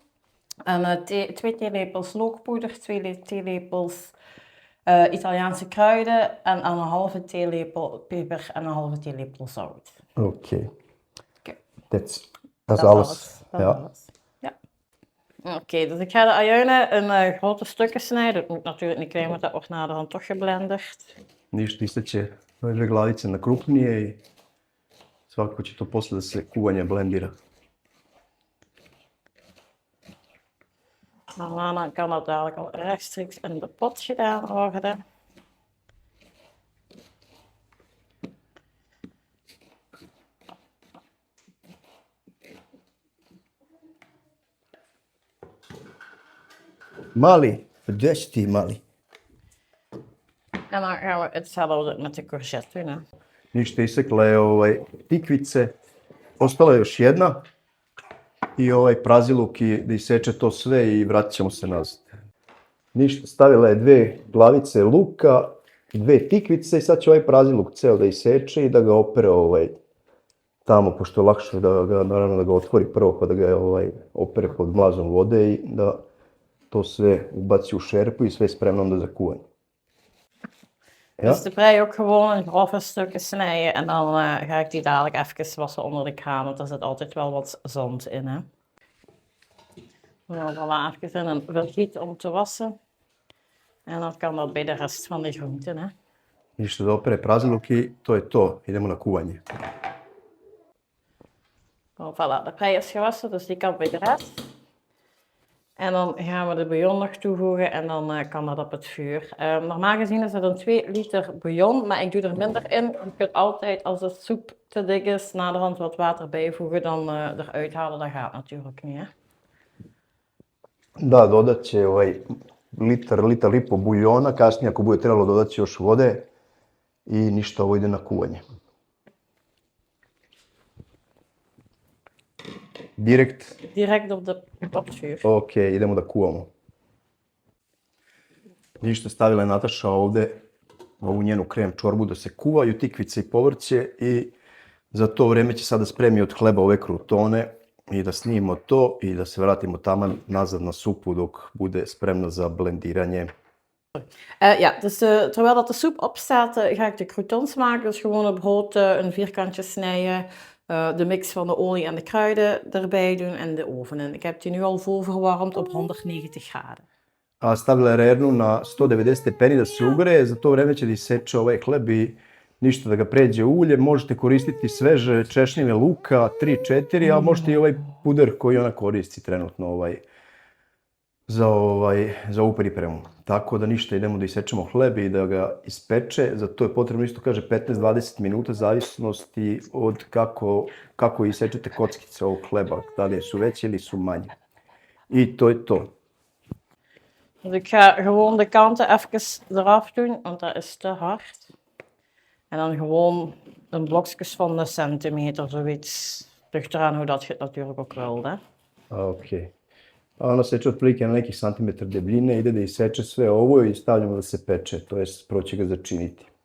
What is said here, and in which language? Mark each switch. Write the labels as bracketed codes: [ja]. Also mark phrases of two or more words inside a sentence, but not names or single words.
[nl] En 2 theelepels lookpoeder, 2 theelepels Italiaanse kruiden en een halve theelepel peper en een halve theelepel zout. Oké. Dat is is alles. Dat is alles. Oké, dus ik ga de ajuinen in grote stukken snijden. Het moet natuurlijk niet klein, want dat wordt naderhand toch geblenderd. [sr] Ništa, istaće ove glavice na krupnije i svakako će to posle da se kuvanje blendira. [nl] Dan kan dat dadelijk al rechtstreeks in de pot gedaan worden. Mali, verdusti mali. En dan gaan we hetzelfde met de courgette doen. Hè. [sr] Ništa, isekla je tikvice. Ostala je još jedna. I praziluk i da iseče to sve i vratit ćemo se nazad. Ništa, stavila je 2 glavice luka, 2 tikvice i sad će praziluk ceo da iseče i da ga opere tamo, pošto je lakše naravno da ga otvori prvo pa da ga opere pod mlazom vode i da to sve ubaci u šerpu i sve je spremno onda za kuvanje. Ja? [nl] Dus de prei ook gewoon in grove stukken snijden en dan ga ik die dadelijk even wassen onder de kraan, want er zit altijd wel wat zand in. Hè. Dan voilà, even in een vergiet om te wassen. En dan kan dat bij de rest van de groenten. Hè. [sr] Ništa da opere praziluk i to je to. Idemo na kuvanje. [nl] Voilà, de prei is gewassen, dus die kan bij de rest. En dan gaan we de bouillon nog toevoegen en dan kan dat op het vuur. Normaal gezien is het een 2 liter bouillon, maar ik doe er minder in. Je kunt altijd, als de soep te dik is, naderhand wat water bijvoegen, dan eruit halen. Dat gaat natuurlijk niet, hè. [sr] Da, dodat će liter i po buljona, kasnije ako bude trebalo dodat će još vode i ništa, ovo ide na kuvanje. [nl] Direct op het vuur. [sr] Ok, idemo da kuvamo. Ništa, stavila je Nataša ovde ovu njenu krem čorbu da se kuvaju tikvice i povrće i za to vreme će sada spremi od hleba ove krutone i da snimimo to i da se vratimo taman nazad na supu dok bude spremna za blendiranje. [nl] Ja, dus terwijl dat de soep opstaat, ga ik de croutons maken. Dus gewoon op brood een vierkantje snijden. De mix van de olie en de kruiden erbij doen en de oven in. Ik heb die nu al voorverwarmd op 190 graden. [sr] A stavila je rernu na 190 stepeni da se ugreje, za to vreme će da iseče ovaj hleb i ništa da ga pređe ulje. Možete koristiti sveže češnjeve luka, 3-4, a možete i ovaj puder koji ona koristi trenutno za ovu pripremu. Tako da ništa, idemo da isečemo hleb i da ga ispeče. Za to je potrebno isto kaže 15-20 minuta, zavisnosti od kako isečete kockice ovog hleba, da li su veće ili su manje. I to je to. [nl] Dus ik ga gewoon de kanten even eraf doen, want dat is te hard. En dan gewoon een blokjes van een centimeter, zoiets. Ligt eraan hoe dat je het natuurlijk ook wilt, hè. Ok. [sr] A ona seče otprilike na nekih santimetar debljine, ide da iseče sve ovo i stavljamo da se peče, to jest prvo će ga začiniti.